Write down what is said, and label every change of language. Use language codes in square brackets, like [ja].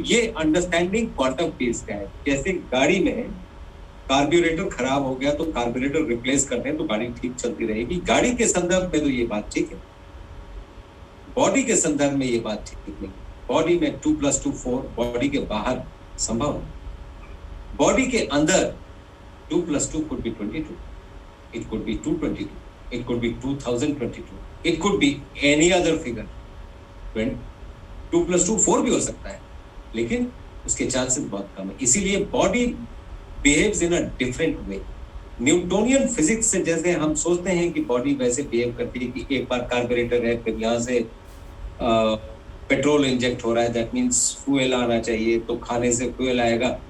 [hi] ये understanding quantum fields का है। जैसे गाड़ी में कार्ब्यूरेटर खराब हो गया तो कार्ब्यूरेटर रिप्लेस करते हैं तो गाड़ी ठीक चलती रहेगी। गाड़ी के संदर्भ में तो ये बात ठीक है, बॉडी के संदर्भ में ये बात ठीक नहीं। बॉडी में 2+2 4, बॉडी के बाहर संभव है। बॉडी के अंदर [en] 2+2 could be 22, it could be 222, it could be 2022, it could be any other figure। [hi] 2+2 4 भी हो सकता है, लेकिन उसके चांसेस बहुत कम है। इसीलिए [en] Body behaves in a different way. [hi] Newtonian physics से जैसे हम सोचते हैं कि बॉडी वैसे बिहेव करती है कि एक बार कार्बोरेटर है, फिर यहाँ से पेट्रोल इंजेक्ट हो रहा है, दैट मीन्स फ्यूल आना चाहिए, तो खाने से फ्यूल आएगा।